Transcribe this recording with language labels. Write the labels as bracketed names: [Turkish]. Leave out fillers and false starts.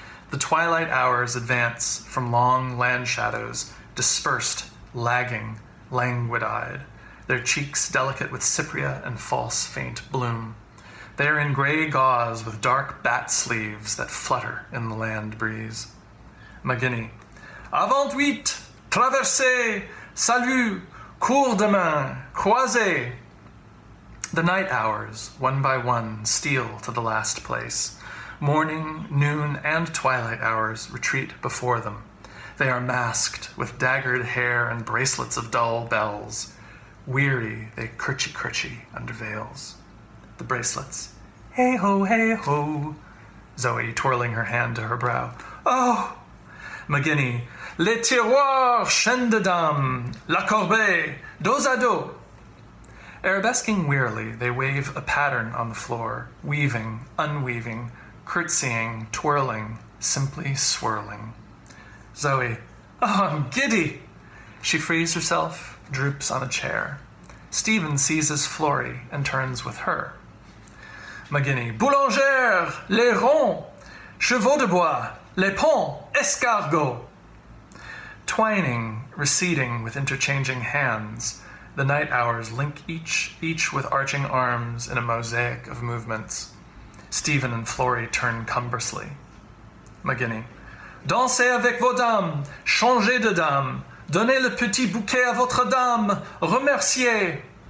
[English] The twilight hours advance from long land shadows, dispersed, lagging, languid-eyed, their cheeks delicate with cypria and false faint bloom. They are in gray gauze with dark bat sleeves that flutter in the land breeze. McGinney. [French] Avant huit, traversez, salut, cours de main, croisez. [English] The night hours, one by one, steal to the last place. Morning, noon, and twilight hours retreat before them. They are masked with daggered hair and bracelets of dull bells. Weary, they curchy under veils. The bracelets. Hey ho, Zoe twirling her hand to her brow. Oh! McGinney. [French] Les tiroirs, chaînes de dames, la corbeille, dos à dos. [English] Arabesquing wearily, they wave a pattern on the floor, weaving, unweaving, curtsying, twirling, simply swirling. Zoe. Oh, I'm giddy! She frees herself, droops on a chair. Stephen seizes Florrie and turns with her. McGinney. [French] Boulangère, les ronds, chevaux de bois, les ponts, escargots. [English] Twining, receding with interchanging hands, the night hours link each with arching arms in a mosaic of movements. Stephen and Florrie turn cumbrously. McGinney. [French] Dansez avec vos dames, changez de dame, donnez le petit bouquet à votre dame, remerciez.